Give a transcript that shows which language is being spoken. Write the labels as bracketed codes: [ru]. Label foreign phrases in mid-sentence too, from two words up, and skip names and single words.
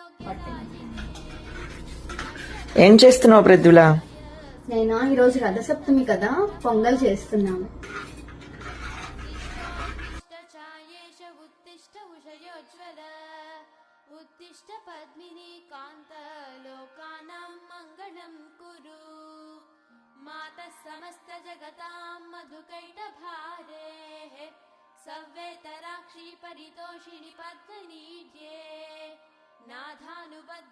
[te] ఏం చేస్తున్నావు ప్రద్యుల? నేనా ఈరోజు రథసప్తమి కదా, పొంగల్ చేస్తున్నాను. [sa] उत्तिष्ठ पद्मिनी कान्त लोकानां मङ्गलं कुरु मातः समस्त जगतां मधुकैटभारेः सव्येतराक्षी परितोषिणि पद्मनीड्ये नाथानुबद्ध